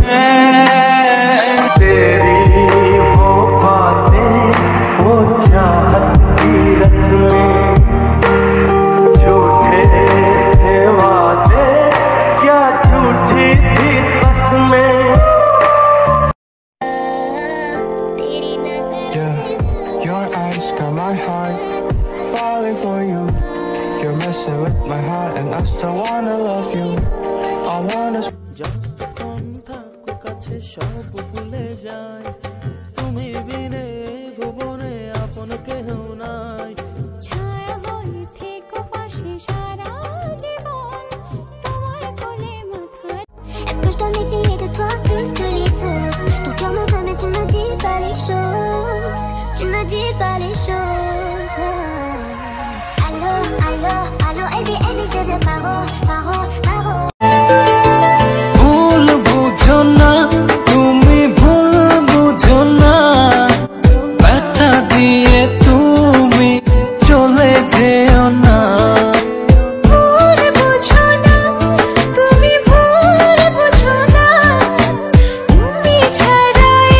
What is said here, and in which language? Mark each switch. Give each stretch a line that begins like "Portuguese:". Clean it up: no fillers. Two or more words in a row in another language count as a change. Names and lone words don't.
Hindi: तेरी वो बातें वो चाहत की रस्में झूठे थे वादे क्या झूठी थी कसमें
English: Your eyes got my heart falling for you. You're messing with my heart and I still wanna love you. I wanna
Bangla: যখন থাকো কাছে সব ভুলে যায়, তুমি বিনে ভুবনে আপন কেহ নাই। ছায়া হয়ে থেকো পাশে সারা জীবন, তোমার কোলে মাথায়।
French: Est-ce que je dois m'essayer de toi plus que les autres? Ton cœur me veut mais tu me dis pas les choses. Tu me dis pas les choses. Allô, allô, allô,
English: baby, baby,
French: je te dis paro, paro, paro.
Bangla: ভুল বুঝো না তুমি, ভুল বুঝো না, ব্যথা দিয়ে তুমি চলে যেও না। ভুল বুঝো না তুমি, ভুল বুঝো না, তুমি ছাড়া